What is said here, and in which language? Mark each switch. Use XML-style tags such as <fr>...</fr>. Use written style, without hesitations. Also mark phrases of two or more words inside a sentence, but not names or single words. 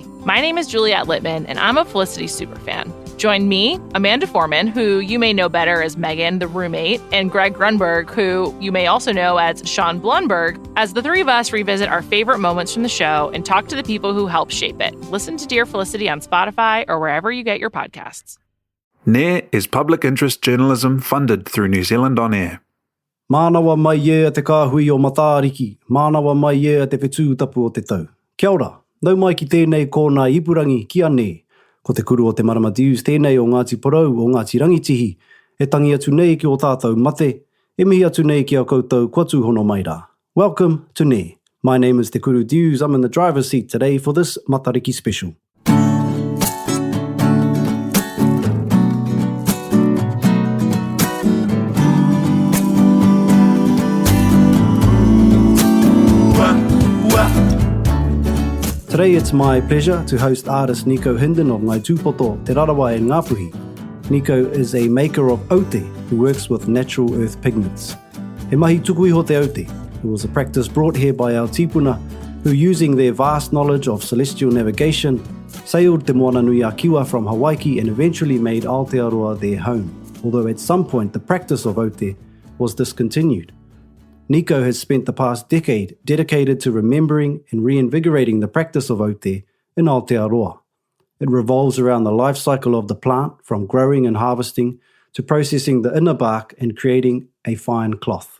<en>My name is Juliette Littman, and I'm a Felicity superfan. Join me, Amanda Foreman, who you may know better as Megan, the roommate, and Greg Grunberg, who you may also know as Sean Blunberg, as the three of us revisit our favorite moments from the show and talk to the people who helped shape it. Listen to Dear Felicity on Spotify or wherever you get your podcasts. NAIR is public interest journalism funded through New Zealand On Air.</en> <mi>Mānawa mai e te kāhui o Matariki. Mānawa mai e te whetū tapu o te tau. Kia ora, nau mai ki tēnei kōna ipurangi kia ne. Ko te kuru o te Marama Dius tēnei o Ngāti Porou o Ngāti Rangitihi. E tangi atu nei ki o tātou mate. E mihi atu nei ki a koutou kua tūhono mai rā.</mi> <en>Welcome to NAIR. My name is Te Kuru Dius. I'm in the driver's seat today for this Matariki special. Today it's my pleasure to host artist Nikau Hindin of Ngāi Tūpoto, Te Rarawa and Ngāpuhi. Nikau is a maker of aute who works with natural earth pigments.</en> <mi>He mahi tuku iho te aute.</mi> <en>It was a practice brought here by our tipuna who, using their vast knowledge of celestial navigation, sailed te moana nui a kiwa from Hawaii and eventually made Aotearoa their home, although at some point the practice of aute was discontinued. Nikau has spent the past decade dedicated to remembering and reinvigorating the practice of aute in Aotearoa. It revolves around the life cycle of the plant, from growing and harvesting to processing the inner bark and creating a fine cloth.</en>